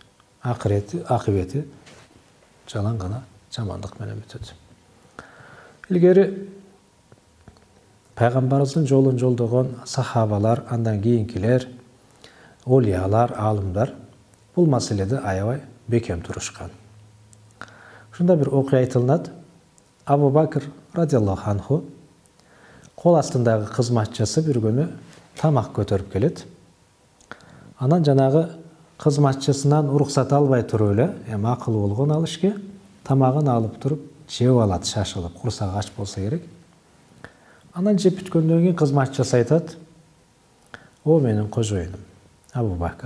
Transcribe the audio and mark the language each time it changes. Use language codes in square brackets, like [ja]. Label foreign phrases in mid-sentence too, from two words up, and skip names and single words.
[ky] Акыбети жалаң гана жамандык менен бүтөт. Илгери пайгамбарыбыздын жолун жолдогон сахабалар, андан кийинкилер, олиялар, аалымдар бул маселеде аябай бекем турушкан. Ушундай бир окуя айтылат. Абу Бакр [ar] رضي الله عنه [ky] кол астындагы кызматчысы бир күнү тамак көтөрүп келет. Анан жанагы кызматчысынан уруксат албай туруп эле, эми акылы болгон ал ишке, тамагын алып туруп жеп алат, шашылып, курсак ач болсо керек. Анан жеп бүткөндөн кийин кызматчысы айтат: "О менин кожоюнум, Абу Бакр.